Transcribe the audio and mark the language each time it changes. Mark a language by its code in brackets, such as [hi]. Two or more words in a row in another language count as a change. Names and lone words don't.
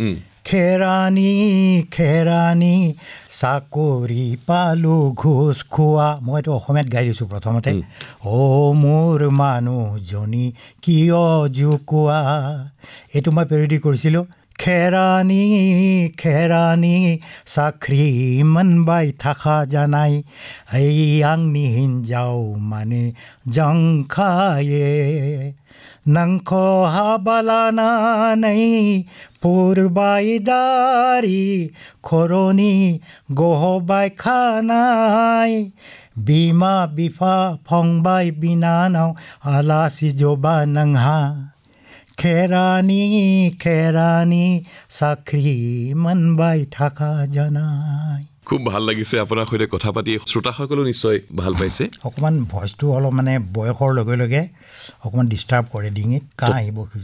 [as] খেৰাণী চাকৰি পালো ঘোষ খোৱা মই এইটো অসমীয়াত গাই দিছোঁ প্ৰথমতে মোৰ মানুহজনী কিয় জোকোৱা এইটো মই পেৰডি কৰিছিলোঁ খেৰাণী চাকৰি [brx] मोनबाय थाखा जानाय आंनि हिन्जाव माने जंखाये नंखौ हाबा लानानै पुरबाय दारि खर'नि गहबाय खानाय बिमा बिफा फंबाय बिनानाव आलासि जबा नोंहा [as] খেৰাণী চাকৰি [brx] मोनबाय থাকা জানাই [as] খুব ভাল লাগিছে আপোনাৰ সৈতে কথা পাতি শ্ৰোতাসকলেও নিশ্চয় ভাল পাইছে অকমান ভইচটো অলপ মানে বয়সৰ লগে লগে অকমান ডিস্টাৰ্ব কৰে ডিঙিত কাহ আহিব খোজে